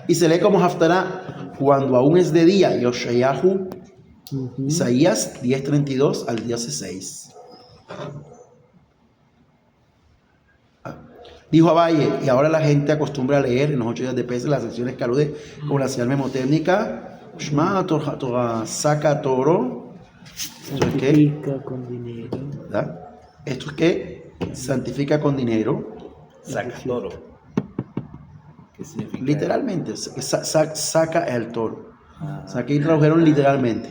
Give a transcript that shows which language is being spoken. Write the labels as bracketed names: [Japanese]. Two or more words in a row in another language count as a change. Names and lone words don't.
[Spanish] Y se lee como Haftará cuando aún es de día, Yoshayahu, Isaías 10:32 al 10:6. Dijo Abaye, y ahora la gente acostumbra a leer en los 8 días de Pesach las secciones que alude con la señal memotécnica. [Hebrew] שמע תורה, [Spanish] saca toro. Santifica con dinero. ¿Verdad? Esto es que santifica con dinero. Saca toro. ¿Qué significa? Literalmente, saca el toro. O sea, aquí tradujeron literalmente.